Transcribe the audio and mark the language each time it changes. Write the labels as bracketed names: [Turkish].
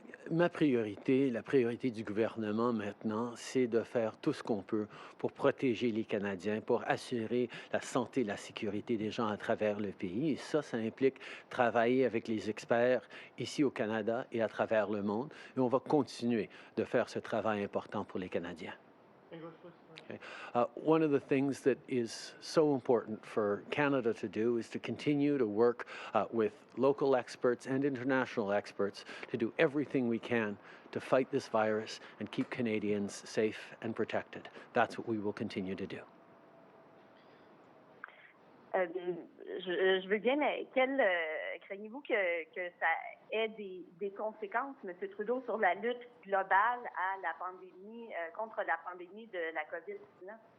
[French] Ma priorité, la priorité du gouvernement maintenant, c'est de faire tout ce qu'on peut pour protéger les Canadiens, pour assurer la santé et la sécurité des gens à travers le pays. Et ça implique travailler avec les experts ici au Canada et à travers le monde. Et on va continuer de faire ce travail important pour les Canadiens. [English] Okay. One of the things that is so important for Canada to do is to continue to work with local experts and international experts to do everything we can to fight this virus and keep Canadians safe and protected. That's what we will continue to do. [French] Je veux bien, mais craignez-vous que ça ait des conséquences, M. Trudeau, sur la lutte globale à la pandémie, contre la pandémie de la COVID-19?